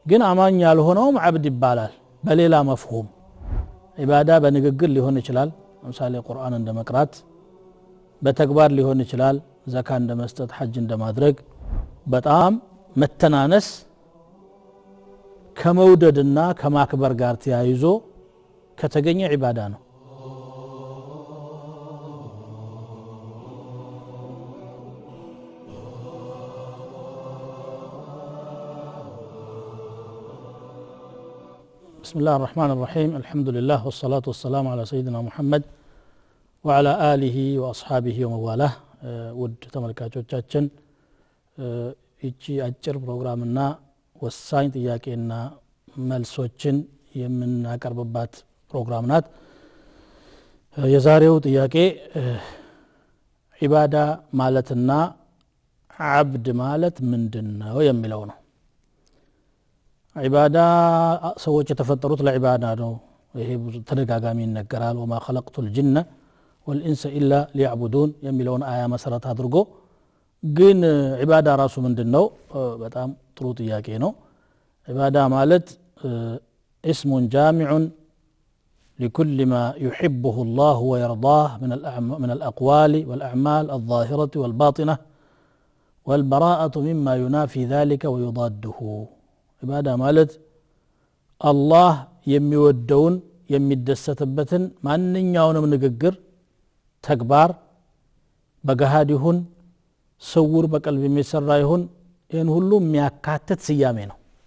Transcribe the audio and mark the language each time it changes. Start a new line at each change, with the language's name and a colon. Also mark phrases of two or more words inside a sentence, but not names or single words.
Amharic: ግን አማኝ ያልሆነውም عبد ይባላል በሌላ መፍሁም ዒባዳ በንግግር ሊሆን ይችላል ለምሳሌ ቁርአን እንደመቅራት በተግባር ሊሆን ይችላል ዘካ እንደመስጠት ሐጅ እንደማድረግ በጣም መተናነስ ከመውደድና ከማክበር ጋር ተያይዞ ከተገኘ ዒባዳ ነው
Arabic: بسم الله الرحمن الرحيم الحمد لله والصلاة والسلام على سيدنا محمد وعلى آله وأصحابه وموالاه
Amharic: ود ተመልካቾቻችን እቺ አጭር ፕሮግራምና ወሳኝ ጥያቄና መልሶችን የምናቀርብባት ፕሮግራም ናት የዛሬው ጥያቄ ዒባዳ ማለትና عبد ማለት ምንድነው የሚለው ነው ዒባዳ ሰዎች የተፈጠሩት ለዒባዳ ነው ይሄ ተደጋጋሚ ይነገራል
Arabic: وما خلقت الجن والانس الا ليعبدون
Amharic: የሚለውን አያ መሰረት አድርጎ ግን ዒባዳ ራሱ ምንድነው በጣም ጥሩ ጥያቄ ነው ዒባዳ ማለት
Arabic: اسم جامع لكل ما يحبه الله ويرضاه من الأقوال والأعمال الظاهرة والباطنة والبراءة مما ينافي ذلك ويضاده
Amharic: ዒባዳ ማለት አላህ የሚወደውን የሚደሰትበትን ማንኛውንም ንግግር ተግባር በገሃድ ይሁን ስውር በቀልብ የሚሰራ ይሁን ይህን ሁሉ የሚያካትት ስያሜ ነው